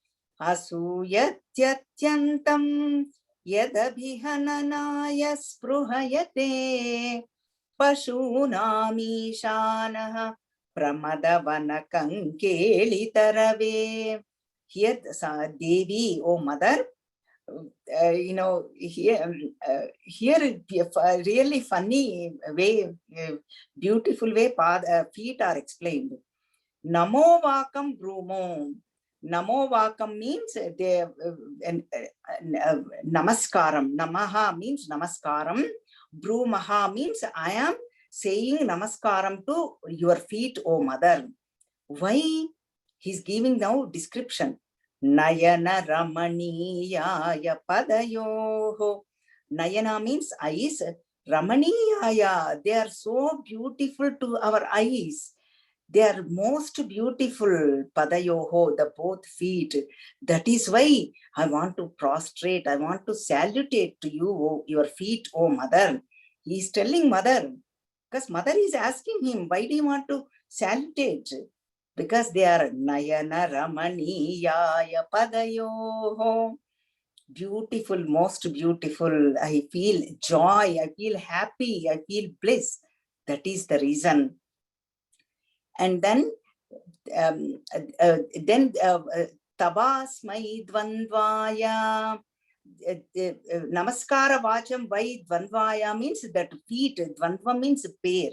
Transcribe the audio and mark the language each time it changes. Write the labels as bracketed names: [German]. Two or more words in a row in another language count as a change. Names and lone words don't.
[Sanskrit] असूयत्यन्तं यदभिहननाय स्पृहयते पशूनामीशानः प्रमदवनकङ्केलितरवे. [English] Here, Devi, oh mother, here really funny way, beautiful way, feet are explained. [Sanskrit] नमो वाकं ब्रूमो. नमो वाकं [English] means namaskaram. Namaha means namaskaram. Brumaha means I am saying namaskaram to your feet, O mother. Why? He's giving now description. [Sanskrit] नयन रमणीयाय पदयोः. [English] Nayana means eyes. Ramaniyaya, they are so beautiful to our eyes. They are most beautiful, padayoho, the both feet. That is why I want to prostrate, I want to salutate to you, your feet, oh mother. He is telling mother, because mother is asking him, why do you want to salutate? Because they are [Sanskrit] नयन रमणीयाय पदयोः. [English] Beautiful, most beautiful. I feel joy, I feel happy, I feel bliss. That is the reason. And then [Sanskrit] तबस्मै द्वन्द्वाय नमस्कार वाचम् [English] by Dvandvaya means that feet, Dvandva means pair.